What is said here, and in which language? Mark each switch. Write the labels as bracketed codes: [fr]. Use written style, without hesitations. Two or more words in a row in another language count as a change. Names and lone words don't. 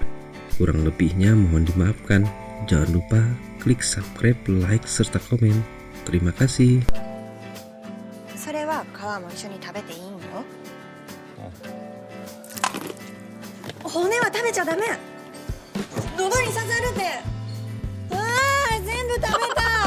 [id] Kurang lebihnya mohon dimaafkan. Jangan lupa klik subscribe, like, serta komen. Terima kasih. [ja] それは皮も一緒に食べていいんよ。骨は食べちゃダメ。喉に刺さるって。ああ、全部食べたい。